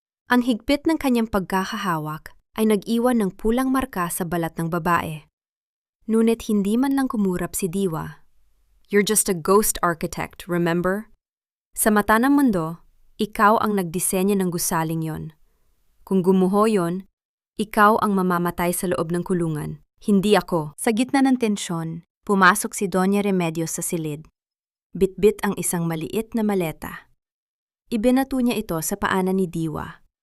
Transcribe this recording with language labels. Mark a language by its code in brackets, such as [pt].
[tl] Ang higpit ng kanyang pagkakahawak ay nag-iwan ng pulang marka sa balat ng babae. Ngunit hindi man lang kumurap si Diwa. [en] You're just a ghost architect, remember? [tl] Sa mata ng mundo, ikaw ang nagdisenyo ng gusaling yon. Kung gumuho yon, ikaw ang mamamatay sa loob ng kulungan, hindi ako. Sa gitna ng tensyon, pumasok si Doña Remedios sa silid. Bitbit ang isang maliit na maleta. Ibinato niya ito sa paanan ni Diwa.